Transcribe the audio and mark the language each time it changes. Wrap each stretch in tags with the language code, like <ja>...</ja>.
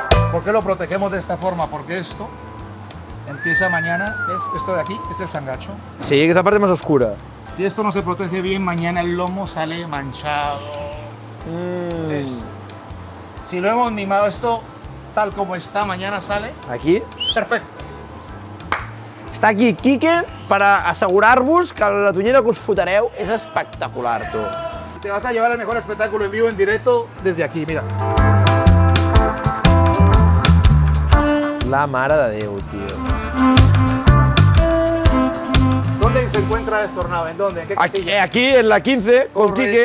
<es>¿Por qué lo protegemos de esta forma? Porque esto empieza mañana, ¿ves? Esto de aquí es el sangacho. Sí, que es la parte más oscura. Si esto no se protege bien, mañana el lomo sale manchado. Entonces, si lo hemos mimado esto tal como está, mañana sale Aquí. perfecto.</es> <ca>Està aquí Quique per assegurar-vos que la tonyina que us fotreu és espectacular, tu.</ca> <es>Te vas a llevar el mejor espectáculo en vivo, en directo, desde aquí, mira.</es> <ca>La mare de Déu, tio.</ca> <es>¿Dónde se encuentra esto, Arnau? ¿En dónde? ¿En qué casilla? Aquí, en la 15, con Quique.</es>